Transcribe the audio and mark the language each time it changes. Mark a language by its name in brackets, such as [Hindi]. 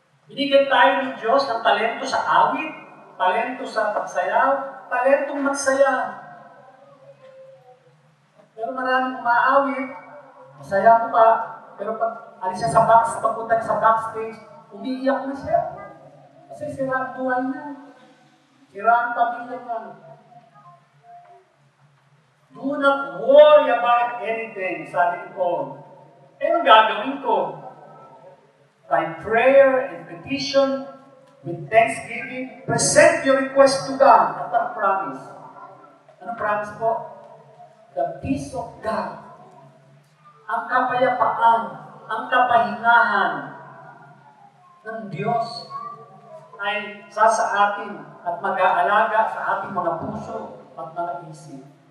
[Filipino] Binigyan tayo ng Diyos ng talento sa awit, talento sa pagsayaw, talentong magsaya. Pero maraming umaawit, masaya mo pa, pero pag alis siya pagpunta sa backstage, umiiyak na siya. Kasi sira ang buhay niya. Sira ang pamilya niya. [English] Do not worry about anything, [Filipino] sabi ni Paul. Anong gagawin ko? [English] By prayer and petition, with thanksgiving, present your request to God. [Filipino] At ang promise. Anong promise po? [English] The peace of God, [Filipino] ang kapayapaan, ang kapahingahan ng Diyos ay sa atin at mag-aalaga sa ating mga puso at mga isip.